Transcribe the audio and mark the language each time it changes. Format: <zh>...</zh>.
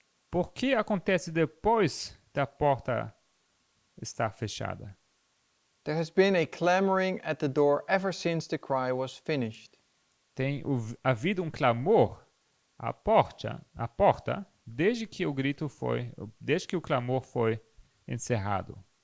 <pt>Por que acontece depois da porta estar fechada?</pt> <en>There has been a clamoring at the door ever since the cry was finished.</en> <pt>Tem havido um clamor à porta, desde que o clamor foi encerrado.</pt>